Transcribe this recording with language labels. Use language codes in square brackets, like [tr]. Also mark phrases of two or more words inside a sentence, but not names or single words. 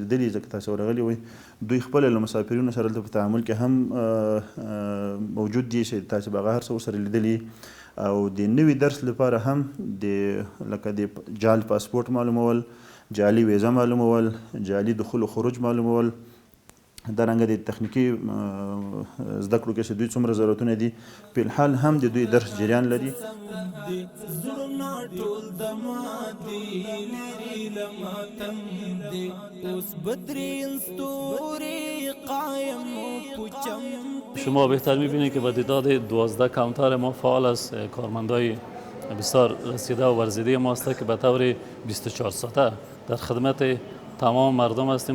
[ps] لیدلي ځکه تاسو ورغلي وئ دوی خپل له مسافرینو سره دلته په تعامل کې هم موجود دي چې تاسو به هغه هر څه ورسره لیدلي او د نوي درس لپاره هم لکه د جعل پاسپورت معلومول، جعلي ویزه معلومول، جعلي دخول و خروج معلومول، دارنګه د تخنیکي زده کړو کې چې دوی څومره ضرورتونه دي په الحال هم د دوی درس جریان لري. [fa] شما بهتر میبینید که با تعداد 12 کانتر ما فعال از کارمندای بسیار رسیده و ورزیده ما است که به طور 24 ساعته در خدمت تمام مردم هستیم.